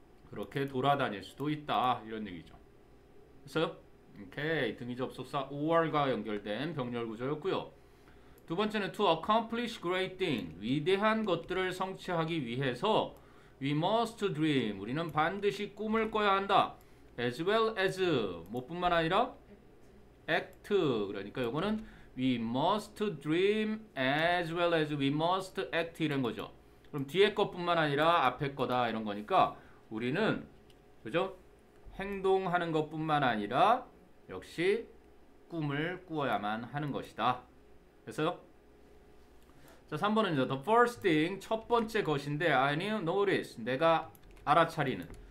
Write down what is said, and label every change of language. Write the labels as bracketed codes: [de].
[ko] 그렇게 돌아다닐 수도 있다. 이런 얘기죠. 그래서 오케이, 등위 접속사 or과 연결된 병렬 구조였고요. 두 번째는 [en] to accomplish great thing, [ko] 위대한 것들을 성취하기 위해서 [en] we must dream, [ko] 우리는 반드시 꿈을 꿔야 한다. [en] as well as, [ko] 뭐뿐만 아니라 [en] act, [ko] 그러니까 요거는 [en] we must dream as well as we must act [ko] 이런 거죠. 그럼 뒤에 것뿐만 아니라 앞에 거다 이런 거니까 우리는, 그죠? 행동하는 것뿐만 아니라 역시 꿈을 꾸어야만 하는 것이다. 그래서 자, 3번은요. [en] The first thing, [ko] 첫 번째 것인데 [en] I notice, [ko] 내가 알아차리는.